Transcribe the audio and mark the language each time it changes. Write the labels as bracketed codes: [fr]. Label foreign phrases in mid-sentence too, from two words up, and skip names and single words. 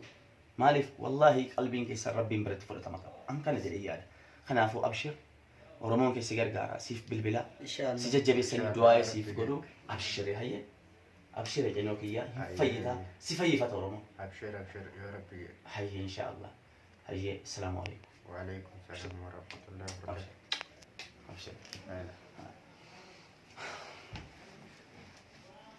[om] Maaliif wallahi qalbiin keessan Rabbiin biratti fudhatama qaba. An kana jedhee yaada. Kanaafuu abshir. Oromoon keessi gargaara siif bilbila si jajjabeessanii du'aa siif godhu abshiree hayyee abshiree jennoo kiyyaa fayyita si fayyifata Oromoo. [ar] أبشر يا رب. Hayyee inshaallah hayyee السلام عليكم. وعليكم السلام ورحمة الله وبركاته. Abshir.